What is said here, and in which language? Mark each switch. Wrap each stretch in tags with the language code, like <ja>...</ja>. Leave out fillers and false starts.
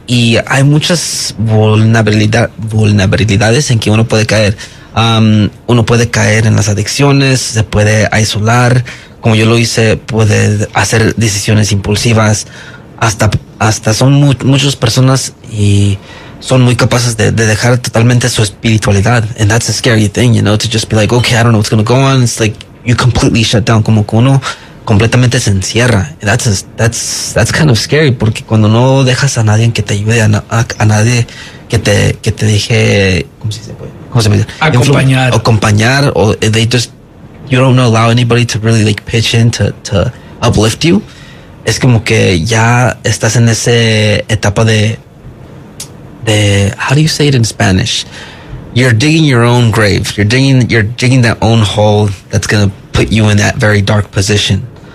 <es>Y hay muchas vulnerabilidades en que uno puede caer. Uno puede caer en las adicciones, se puede aislar, como yo lo hice, puede hacer decisiones impulsivas, hasta son muchas personas y son muy capaces de dejar totalmente su espiritualidad.</es> <en>And that's a scary thing, you know, to just be like, okay, I don't know what's going to go on. It's like you completely shut down,</en> <es>como que uno completamente se encierra.</es> <en>And that's kind of scary,</en> <es>porque cuando no dejas a nadie que te ayude, a nadie que te deje, ¿cómo se dice? Acompañar.</es> <en>Or they just, you don't know, allow anybody to really like pitch in to uplift you.</en> <es>Es como que ya estás en esa etapa de,</es> <en>how do you say it in Spanish? You're digging your own grave. You're digging that own hole that's going to put you in that very dark position.</en>